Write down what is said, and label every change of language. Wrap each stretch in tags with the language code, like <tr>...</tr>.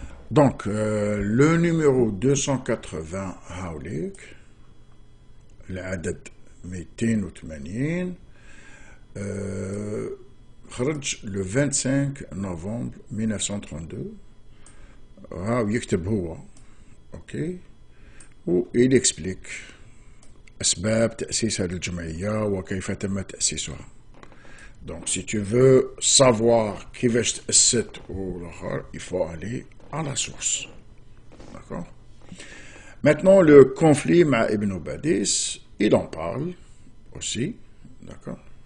<fr>Donc, le numéro 280, Hawlik,</fr> <ar>العدد 280,</ar> <fr>خرج le 25 novembre 1932.</fr> <ar>يكتب هو. OK. و</ar> <fr>il explique</fr> <ar>أسباب تأسيس هذه الجمعية وكيف تم تأسيسها.</ar> <fr>Donc, si tu veux savoir</fr> <ar>كيفاش تأسست والآخر,</ar> <fr>il faut aller à la source. D'accord? Maintenant, le conflit avec Ibn Badis, il en parle aussi. D'accord?</fr>